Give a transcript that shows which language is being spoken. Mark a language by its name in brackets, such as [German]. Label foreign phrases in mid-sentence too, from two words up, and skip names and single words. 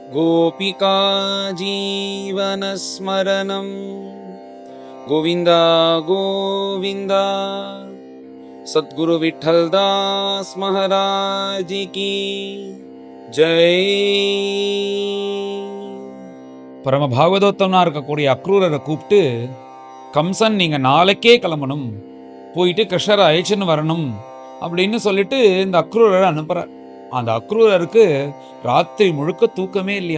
[Sanskrit] गोपिका जीवनस्मरणं गोविन्द गोविन्द। [Hindi] सद्गुरु विठ्ठलदास महाराज की जय। [Tamil] பரம பாகவதோத்தமனா இருக்கக்கூடிய அக்ரூரரை கூப்பிட்டு, கம்சன் நீங்க நாளைக்கே கிளம்பணும், போயிட்டு கிருஷ்ணரை அழைச்சுன்னு வரணும் அப்படின்னு சொல்லிட்டு இந்த அக்ரூரரை அனுப்புறார். அந்த அக்ரூரருக்கு ராத்திரி முழுக்க தூக்கமே இல்லையா.